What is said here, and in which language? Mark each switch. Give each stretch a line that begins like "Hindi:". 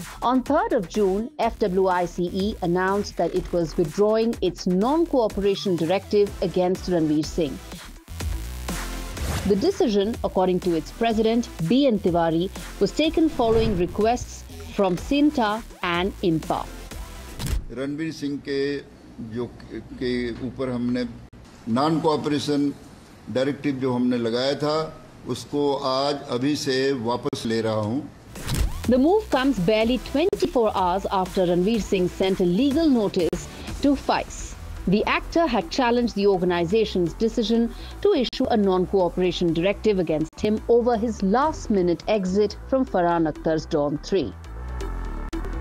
English: On 3rd of June, FWICE announced that it was withdrawing its non-cooperation directive against Ranveer Singh. The decision, according to its president, B.N. Tiwari, was taken following requests from Cinta and IMPA.
Hindi: Ranveer Singh के जो के ऊपर हमने non cooperation directive जो हमने लगाया था उसको आज अभी से वापस ले रहा हूं.
English: The move comes barely 24 hours after Ranveer Singh sent a legal notice to FICE. The actor had challenged the organization's decision to issue a non-cooperation directive against him over his last-minute exit from Farhan Akhtar's Dawn 3.